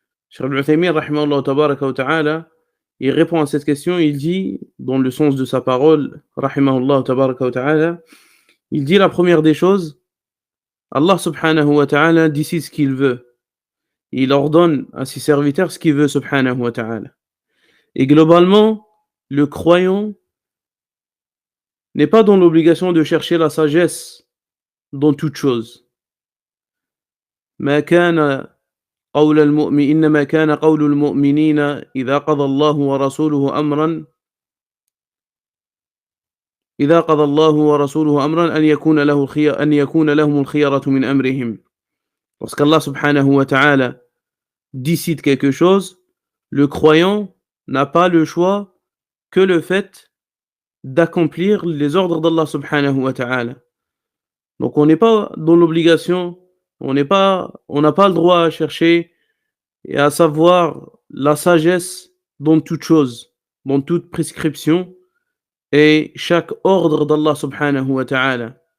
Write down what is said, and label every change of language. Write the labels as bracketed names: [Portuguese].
[French] Cheikh Ibn Uthaymin rahimahullah tabaraka wa ta'ala, il répond à cette question, il dit dans le sens de sa parole rahimahullah tabaraka wa ta'ala, il dit la première des choses, Allah subhanahu wa ta'ala décide ce qu'il veut. Il ordonne à ses serviteurs ce qu'il veut subhanahu wa ta'ala. Et globalement, le croyant n'est pas dans l'obligation de chercher la sagesse dans toute chose. [Arabic] ما كان قول المؤمن إنما كان قول المؤمنين إذا قضى الله ورسوله أمرا أن يكون لهم الخيرة من أمرهم. [French] Lorsqu'Allah subhanahu wa ta'ala décide quelque chose, le croyant n'a pas le choix que le fait d'accomplir les ordres d'Allah subhanahu wa ta'ala. Donc on n'est pas dans l'obligation, on n'a pas le droit à chercher et à savoir la sagesse dans toute chose, dans toute prescription et chaque ordre d'Allah subhanahu wa ta'ala.